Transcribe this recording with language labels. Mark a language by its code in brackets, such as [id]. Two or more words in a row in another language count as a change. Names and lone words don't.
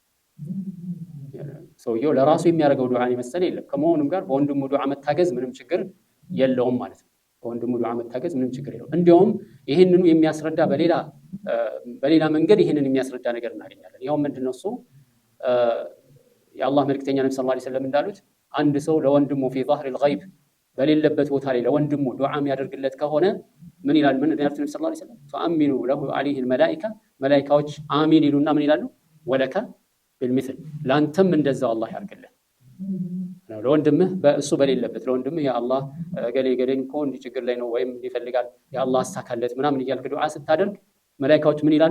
[am] ሰውየው ለራሱ የሚያደርገው ዱዓ የመሰለ የለም። ከመሆኑም ጋር በወንድሙ ዱዓ መታገዝ ምንም ችግር የለውም ማለት ነው። በወንድሙ ዱዓ መታገዝ ምንም ችግር የለውም። እንዲያውም ይህንኑ የሚያስረዳ በሌላ መንገድ ይህንን የሚያስረዳ ነገር እናገኛለን። ይኸው ምንድነው እሱ የአላህ መልእክተኛ ነብዩ [ar] صلى الله عليه وسلم [am] እንዳሉት አንድ ሰው ለወንድሙ [ar] في ظهر الغيب [am] በሌለበት ቦታ ላይ ለወንድሙ ዱዓ የሚያደርግለት ከሆነ ምን ይላል? ምን ያሉት ነብዩ [ar] صلى الله عليه وسلم فامنوا له عليه الملائكه [am] መላእክቶች አሚን ይሉና ምን ይላሉ? [ar] ولك بالمثل [am] ላንተም እንደዛው አላህ ያርግልህ ነው። ለወንድምህ በእሱ በሌለበት ለወንድምህ [ar] يا الله [am] ገሌን እኮ እንዲህ ችግር ላይ ነው ወይም ይፈልጋል [ar] يا الله [am] አሳካለት ምናምን እያልክ ዱዓ ስታደርግ መላእክቶች ምን ይላሉ?